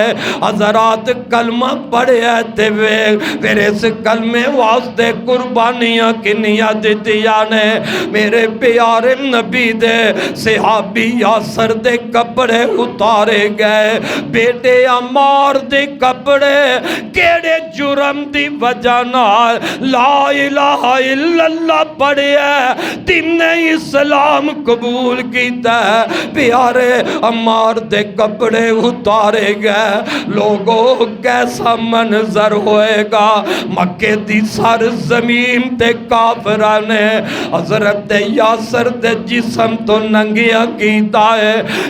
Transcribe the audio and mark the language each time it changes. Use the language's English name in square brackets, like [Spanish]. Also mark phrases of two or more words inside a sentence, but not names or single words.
[Punjabi] حضرات کلمہ پڑھیا تے فیر اس کلمے واسطے قربانیاں کنیاں دتیاں نے. میرے پیارے نبی دے صحابی یاسر دے کپڑے اتارے گئے. بیٹے عمار دے کپڑے کیہڑے جرم دی وجہ نال [Arabic] لا إله إلا الله [Punjabi] پڑھیا تنے اسلام قبول کیتا. پیارے عمار دے کپڑے اتارے گئے. لوگوں کیسا منظر ہوئے گا. مکے دی سر زمین تے کافراں نے حضرت یاسر دے جسم تو ننگیا کیتا ہے.